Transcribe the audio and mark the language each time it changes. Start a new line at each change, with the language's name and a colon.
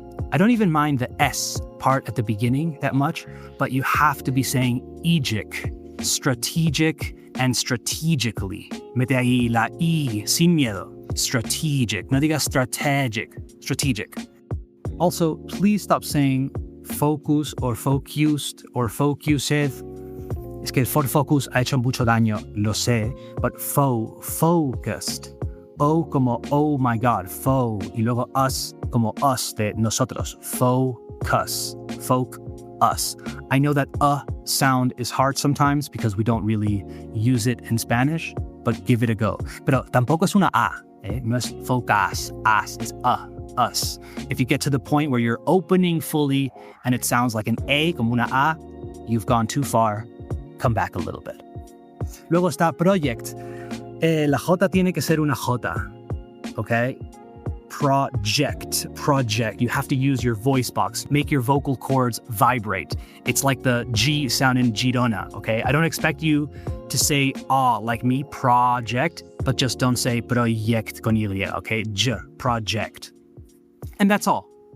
English: I don't even mind the S part at the beginning that much, but you have to be saying egic, strategic, and strategically.
Spanish: Mete ahí la I, sin miedo. Strategic. No digas strategic. Strategic.
English: Also, please stop saying focus or focused or focused.
Spanish: Es que el for focus ha hecho mucho daño, lo sé,
English: but focused.
Spanish: O como
English: oh my God,
Spanish: y luego us como us de nosotros.
English: Focus. Us. I know that sound is hard sometimes because we don't really use it in Spanish, but give it a go.
Spanish: Pero tampoco es una A. No es focus, us.
English: It's us. If you get to the point where you're opening fully and it sounds like an A,
Spanish: como una A,
English: you've gone too far. Come back a little bit.
Spanish: Luego está project. La J tiene que ser una J, okay?
English: Project. You have to use your voice box. Make your vocal cords vibrate. It's like the G sound in Girona, okay? I don't expect you to say like me, project, but just don't say project
Spanish: con Y,
English: okay? Project. And that's all.